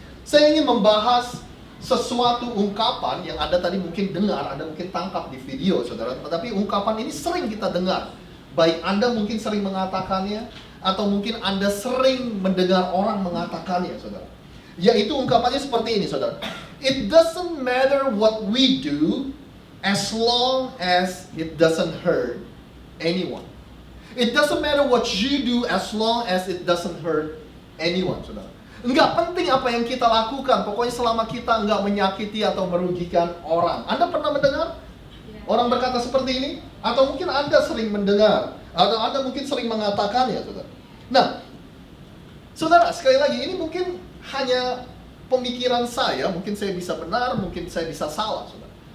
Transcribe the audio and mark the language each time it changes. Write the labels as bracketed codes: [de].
[id] Saya ingin membahas sesuatu ungkapan yang Anda tadi mungkin dengar, Anda mungkin tangkap di video, saudara. Tetapi ungkapan ini sering kita dengar. Baik Anda mungkin sering mengatakannya, atau mungkin Anda sering mendengar orang mengatakannya, saudara. Yaitu ungkapannya seperti ini, saudara. [en] It doesn't matter what we do, as long as it doesn't hurt anyone. It doesn't matter what you do as long as it doesn't hurt anyone, saudara. [id] Enggak penting apa yang kita lakukan, pokoknya selama kita enggak menyakiti atau merugikan orang. Anda pernah mendengar orang berkata seperti ini? Atau mungkin Anda sering mendengar, atau Anda mungkin sering mengatakannya, saudara. Nah, saudara, sekali lagi ini mungkin hanya pemikiran saya, mungkin saya bisa benar, mungkin saya bisa salah, saudara.